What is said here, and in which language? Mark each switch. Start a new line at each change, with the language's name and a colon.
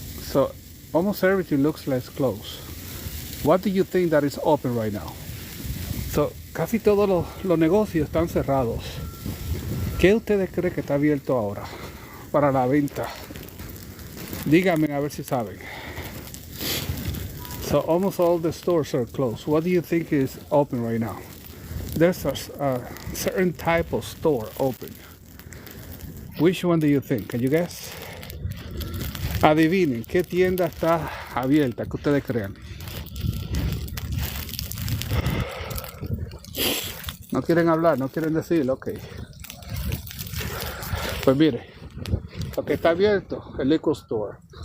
English: So almost everything looks like it's closed. What do you think that is open right now?
Spanish: So casi todos los negocios están cerrados. ¿Qué ustedes creen que está abierto ahora para la venta? Díganme a ver si saben.
English: So almost all the stores are closed. What do you think is open right now? There's a certain type of store open. Which one do you think? Can you guess?
Spanish: Adivinen, ¿qué tienda está abierta? Que ustedes crean. No quieren hablar, no quieren decirlo, ok. Pues mire, lo que está abierto, el liquor store.